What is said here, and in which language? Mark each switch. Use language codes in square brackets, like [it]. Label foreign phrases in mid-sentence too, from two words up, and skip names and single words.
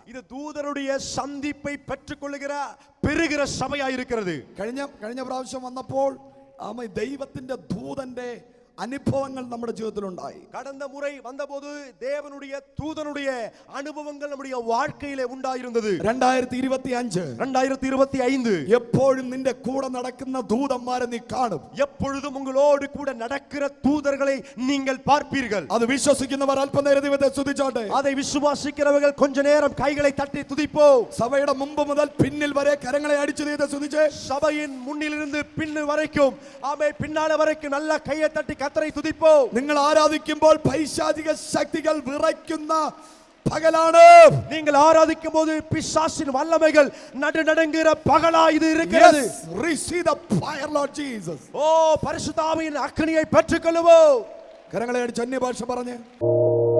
[ta] இது தூதருடைய சந்திப்பை பெற்றுக்கொள்ளுகிற பெறுகிற சபையா இருக்கிறது. [ml] കഴിഞ്ഞ പ്രാവശ്യം വന്നപ്പോൾ ദൈവത്തിന്റെ ദൂതന്റെ അനുഭവങ്ങൾ നമ്മുടെ ജീവിതത്തിൽ ഉണ്ടായി. [ta] கடந்த முறை வந்தபோது தேவனுடைய தூதனுடைய அனுபவங்கள் நம்முடைய வாழ்க்கையிலே உண்டாயிருந்தது. 2025 [ml] എപ്പോഴും നിന്റെ കൂടെ നടക്കുന്ന ദൂതന്മാരെ നീ കാണും. [ta] எப்பொழுதும் உங்களோடு கூட நடக்கிற தூதர்களை நீங்கள் பார்ப்பீர்கள். [ml] അത് വിശ്വസിക്കുന്നവർ അല്പനേരം ദൈവത്തെ സ്തുതിച്ചോട്ടെ. [ta] அதை விசுவாசிக்கிறவர்கள் கொஞ்ச நேரம் கைகளை தட்டி துதிப்போம். [ml] സഭയുടെ മുമ്പ് മുതൽ പിന്നിൽ വരെ കരങ്ങളെ അടിച്ചു ദൈവത്തെ സ്തുതിച്ച്, [ta] சபையின் முன்னிலிருந்து பின்னு வரைக்கும் ஆமே பின்னால வரைக்கும் நல்ல கையை தட்டி கர்த்தரை துதிப்போம். [ml] നിങ്ങൾ ആരാധിക്കുമ്പോൾ പൈശാചിക ശക്തികൾ വിറയ്ക്കുന്ന പകലാണ്. [ta] நீங்கள் ஆராதிக்கும் போது பிசாசின் வல்லமைகள் நடுநடுங்குகிற பகலா இது இருக்கிறது. [en] Yes, receive the fire, Lord Jesus. [ta] ஓ பரிசுத்த ஆவியின் அக்கினியை பெற்றுக்கொள்ளுவோம். [ml] കരങ്ങളെ അടിച്ച് അന്യഭാഷ പറഞ്ഞ്